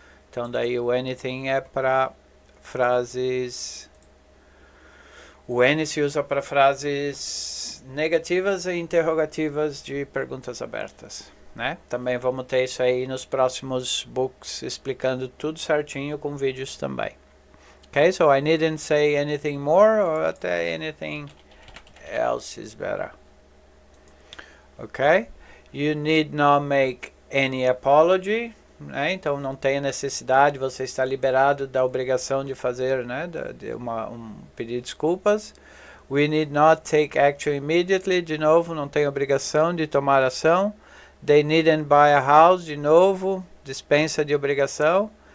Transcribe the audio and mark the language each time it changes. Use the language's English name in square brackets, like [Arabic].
[Portuguese] Então daí o anything é para frases... O any se usa para frases negativas e interrogativas de perguntas abertas, né? Também vamos ter isso aí nos próximos books, explicando tudo certinho com vídeos também. [English] Ok, so I needn't say anything more, or até anything else is better. Ok, you need not make any apology. [Portuguese] Né? Então não tem necessidade, você está liberado da obrigação de fazer, né, pedir desculpas. [English] We need not take action immediately, [Portuguese] de novo, não tem obrigação de tomar ação. [English] They needn't buy a house, [Portuguese] de novo, dispensa de obrigação.